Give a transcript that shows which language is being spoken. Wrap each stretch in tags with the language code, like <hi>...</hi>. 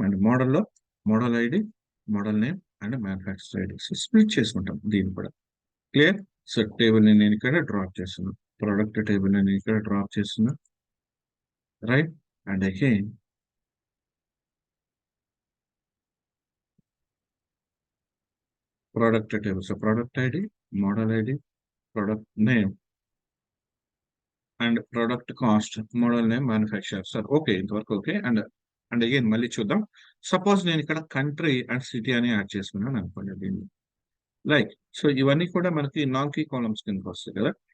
<te>And మోడల్లో model ID, model name and manufacture ID so split చేసుకుంటాం దీన్ని కూడా. క్లియర్? సో టేబుల్ ని నేను ఇక్కడ డ్రాప్ చేస్తున్నాను. ప్రొడక్ట్ టేబుల్ ని నేను ఇక్కడ డ్రాప్ చేస్తున్నా. Right?</te> <en>And again product table. So product ID, model ID, product name, and product cost, model name, manufacturer. So okay,</en> <te>ఇంతవరకు ఓకే. అండ్ అగైన్ మళ్ళీ చూద్దాం. సపోజ్ నేను ఇక్కడ కంట్రీ అండ్ సిటీ అని యాడ్ చేసుకున్నాను అనుకోండి దీన్ని. లైక్ సో ఇవన్నీ కూడా మనకి నాన్ కీ కాలమ్స్ కిందకి వస్తాయి కదా.</te>